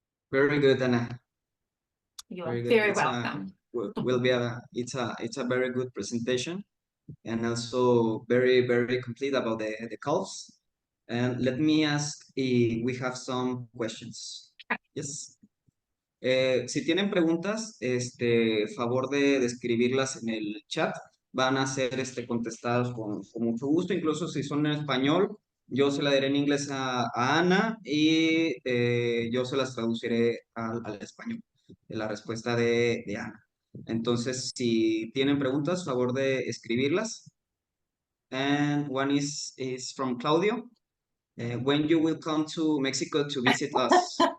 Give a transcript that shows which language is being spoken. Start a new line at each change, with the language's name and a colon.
English: Very good, Anna. You are Very good. very welcome. It's a very good presentation, and also very complete about the calves. And let me ask if we have some questions. Yes.
Spanish: Si tienen preguntas, favor de escribirlas en el chat. Van a ser contestadas con mucho gusto, incluso si son en español. Yo se la diré en inglés a Ana y yo se las traduciré al español, la respuesta de Ana. Entonces, si tienen preguntas, favor de escribirlas.
English: And one is from Claudio. When you will come to Mexico to visit us?